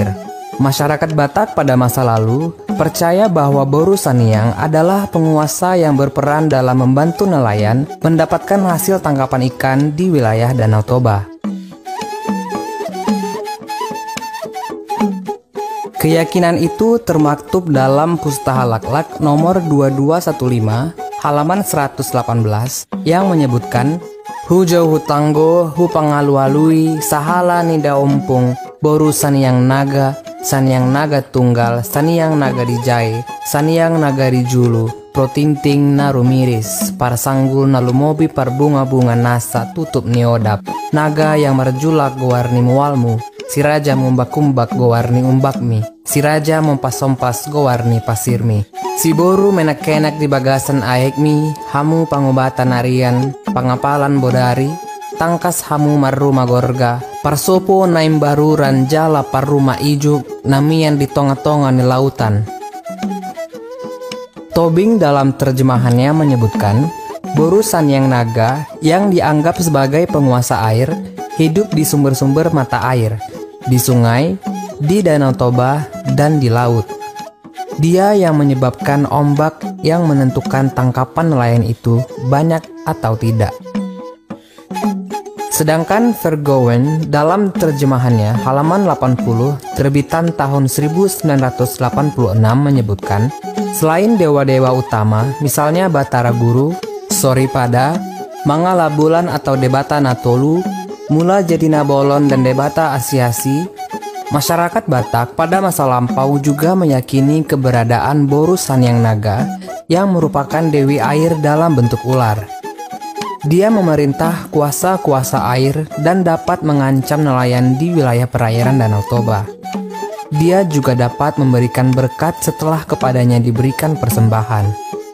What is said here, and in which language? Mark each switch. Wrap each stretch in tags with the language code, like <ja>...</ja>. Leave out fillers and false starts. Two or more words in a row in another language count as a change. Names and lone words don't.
<id>Masyarakat Batak pada masa lalu percaya bahwa Boru Sanyang adalah penguasa yang berperan dalam membantu nelayan mendapatkan hasil tangkapan ikan di wilayah Danau Toba. Keyakinan itu termaktub dalam pustaha Lak-Lak nomor 2215 halaman 118 yang menyebutkan,</id> <bbc>Hujau hutanggo, hu pangalu-alui, sahala nida ompung, Boru Sanyang Naga, Sanyang Naga Tunggal, Sanyang Naga Dijai, Sanyang Naga Dijulu, protinting narumiris, parsanggul nalumobi parbunga-bunga nasa tutup niodap, naga yang merjulak gowarni mualmu, si raja mumbak-kumbak gowarni umbakmi, si raja mempas-sompas gowarni pasirmi. Si Boru menak-kenak di bagasan aekmi, hamu pangobatan arian, pangapalan bodari, tangkas hamu marru magorga, parsopo naim baruran jala parruma ijuk, namian di tonga-tonga ni lautan.</bbc> <id>Tobing dalam terjemahannya menyebutkan, Boru Sanyang Naga yang dianggap sebagai penguasa air, hidup di sumber-sumber mata air, di sungai, di Danau Toba, dan di laut. Dia yang menyebabkan ombak yang menentukan tangkapan nelayan itu banyak atau tidak. Sedangkan Vergowen dalam terjemahannya halaman 80 terbitan tahun 1986 menyebutkan, selain dewa-dewa utama misalnya Batara Guru, Soripada, Mangala Bulan atau Debata Natolu, Mula Jadina Bolon dan Debata Asiasi, masyarakat Batak pada masa lampau juga meyakini keberadaan Boru Sanyang Naga yang merupakan dewi air dalam bentuk ular. Dia memerintah kuasa-kuasa air dan dapat mengancam nelayan di wilayah perairan Danau Toba. Dia juga dapat memberikan berkat setelah kepadanya diberikan persembahan.</id>